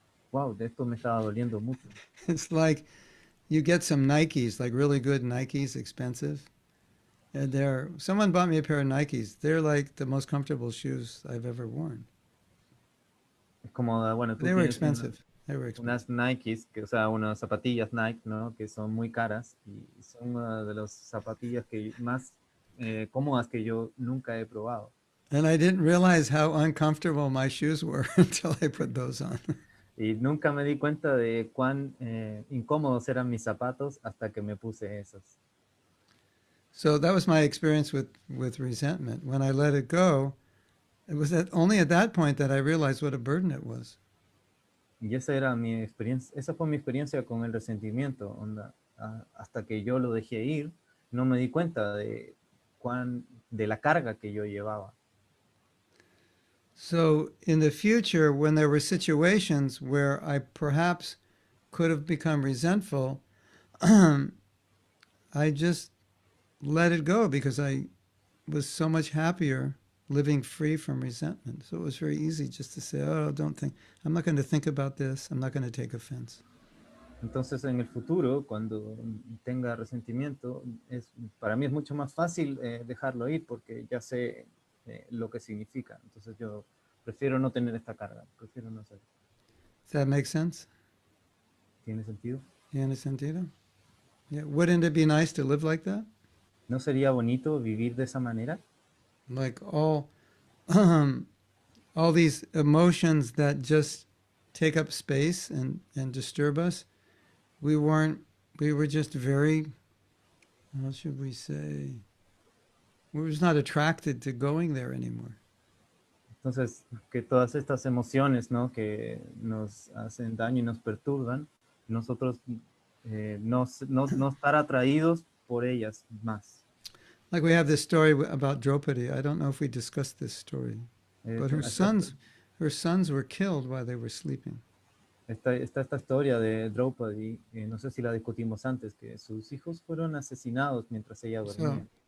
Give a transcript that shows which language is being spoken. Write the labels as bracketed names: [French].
[Spanish] Wow, de esto me estaba doliendo mucho. [English] It's like you get some Nikes, like really good Nikes, expensive. And someone bought me a pair of Nikes. They're like the most comfortable shoes I've ever worn. [Spanish] Es como, bueno, tú [English] They were [Spanish] tienes [English] expensive. They were expensive. [Spanish] unas Nikes, o sea, unas zapatillas Nike, ¿no? Que son muy caras y son una de las zapatillas más cómodas que yo nunca he probado. [English] And I didn't realize how uncomfortable my shoes were until I put those on. [Spanish] Y nunca me di cuenta de cuán incómodos eran mis zapatos hasta que me puse esos. [English] So that was my experience with resentment. When I let it go, it was only at that point that I realized what a burden it was. [Spanish] Y esa era mi experiencia, esa fue mi experiencia con el resentimiento, onda. hasta que yo lo dejé ir, no me di cuenta de la carga que yo llevaba. [English] So in the future, when there were situations where I perhaps could have become resentful, I just let it go because I was so much happier living free from resentment. So it was very easy just to say, oh, don't think, I'm not going to think about this. I'm not going to take offense. [Spanish] Entonces, en el futuro, cuando tenga resentimiento, para mí es mucho más fácil dejarlo ir porque ya sé lo que significa. Entonces, yo prefiero no tener esta carga, prefiero no hacerlo. [English] Does that make sense? [Spanish] ¿Tiene sentido? ¿Tiene sentido? [English] Yeah. Wouldn't it be nice to live like that? [Spanish] ¿No sería bonito vivir de esa manera? [English] Like all these emotions that just take up space and disturb us. We were just very, how should we say, we were just not attracted to going there anymore. [Spanish] Entonces, que todas estas emociones, ¿no? Que nos hacen daño y nos perturban, nosotros no estar atraídos por ellas más. [English] Like we have this story about Draupadi. I don't know if we discussed this story, but [Spanish] Esta, [English] her sons were killed while they were sleeping. [Spanish] está esta historia de Draupadi, no sé si la discutimos antes, que sus hijos fueron asesinados mientras ella dormía.